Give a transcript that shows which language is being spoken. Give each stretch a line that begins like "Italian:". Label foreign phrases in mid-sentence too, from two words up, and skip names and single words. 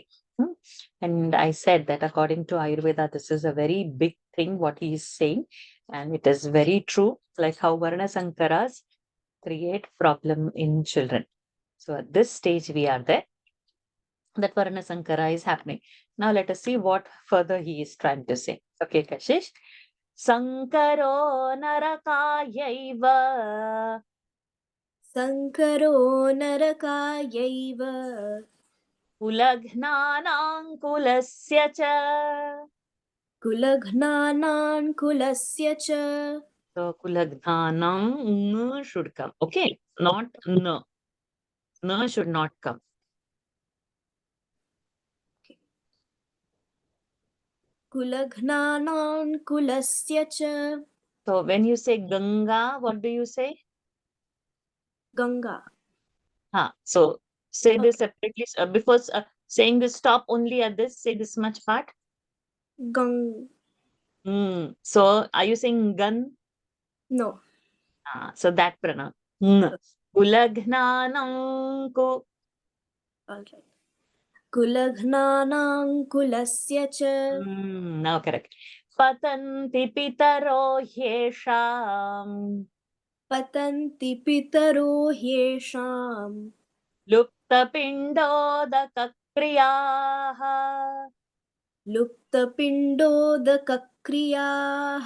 English: And I said that according to Ayurveda, this is a very big thing what he is saying, and it is very true, like how Varna Sankaras create problem in children. So at this stage we are there, that Varna Sankara is happening. Now let us see what further he is trying to say. Okay, Kashish.
Sanskrit: सङ्करो नरकायैव सङ्करो नरकायैव कुलघ्नानां कुलस्य च. कुलघ्नानां कुलस्य च.
English: So kulaghnanam should come. Okay, not na. Na should not come.
Sanskrit: कुलघ्नानां कुलस्य च.
English: So when you say Ganga, what do you say? Ganga. So say Okay. this separately. Before saying this, stop only at this. Say this much part. Gang. So are you saying Gan? No. So that prana. Kulaghnanam ko. Alright.
Sanskrit: कुलघ्नानां कुलस्य च.
English: Now correct.
Sanskrit: पतन्ति पितरो ह्येषां. पतन्ति पितरो ह्येषां. लुप्तपिण्डोदकक्रियाः. लुप्तपिण्डोदकक्रियाः